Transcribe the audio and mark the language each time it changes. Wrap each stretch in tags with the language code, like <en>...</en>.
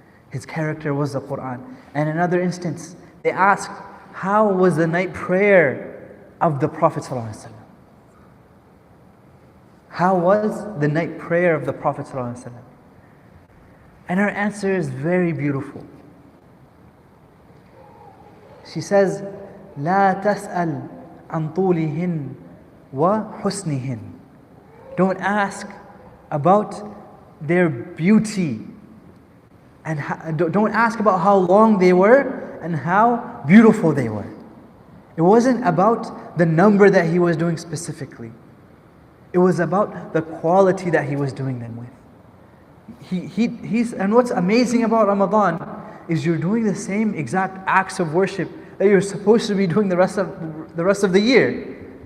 <en>His character was the Qur'an. And in another instance, they asked, how was the night prayer of the Prophet ﷺ? How was the night prayer of the Prophet ﷺ? And her answer is very beautiful. She says,</en> <ar>لا تسأل عن طولهن وحسنهن.</ar> <en>Don't ask about their beauty, and don't ask about how long they were and how beautiful they were. It wasn't about the number that he was doing specifically. It was about the quality that he was doing them with. And what's amazing about Ramadan is you're doing the same exact acts of worship that you're supposed to be doing the rest of the year.</en>